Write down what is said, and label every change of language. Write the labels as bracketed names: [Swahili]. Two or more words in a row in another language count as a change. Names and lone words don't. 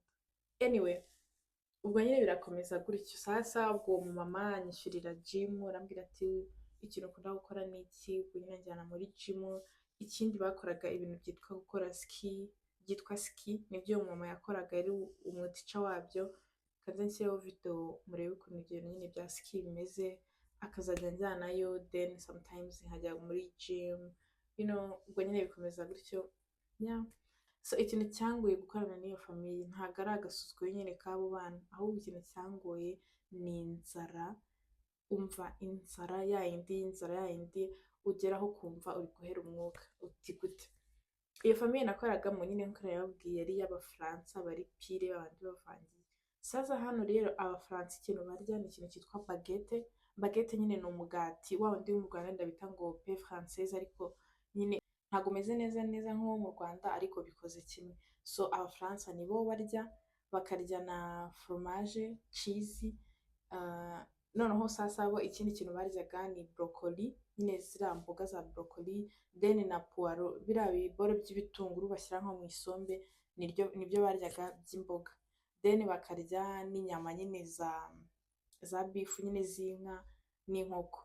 [Kinyarwanda] Anyway, ubwo nyine birakomeza gutyo, sasa ubwo uwo mumama anyishyurira gym, arambwira ati ikintu ukunda gukora ni iki, ubwo nyine anjyana muri gym, ikindi bakoraga ibintu byitwa gukora ski, byitwa ski, nibyo uwo mama yakoraga, yari umutica wabyo, kanze nshyireho video murebe ukuntu ibyo bintu nyine bya ski bimeze, akazajya njyanayo, [English] then sometimes [Kinyarwanda] nkajya muri gym, ubwo nyine bikomeza gutyo, yeah. So ikintu cyangoye gukorana n'iyo famiye ntabwo ari agasuzuguro nyine k'abo bana, ahubwo ikintu cyangoye ni inzara, umva inzara yayindi ugeraho ukumva uri guhera umwuka, uti gute. Iyo famiye nakoragamo nyine nk'uko nabibabwiye yari iy'Abafaransa bari pire, babandi bavangiye. Sasa hano rero Abafaransa ikintu barya ni ikintu cyitwa baguette, baguette nyine ni umugati wa wundi wo mu Rwanda ndabita ngo [French] pain française, [Kinyarwanda] ariko nyine ntabwo umeze neza nk'uwo mu Rwanda, ariko bikoze kimwe. So Abafaransa nibo barya, bakarya na fromage, cheese, noneho sasa bo ikindi kintu baryaga ni broccoli, nyine ziriya mboga za broccoli, then na puwaro, biriya biboro by'ibitunguru bashyira nko mu isombe, nibyo baryaga by'imboga, then bakarya n'inyama nyine za beef nyine z'inka n'inkoko.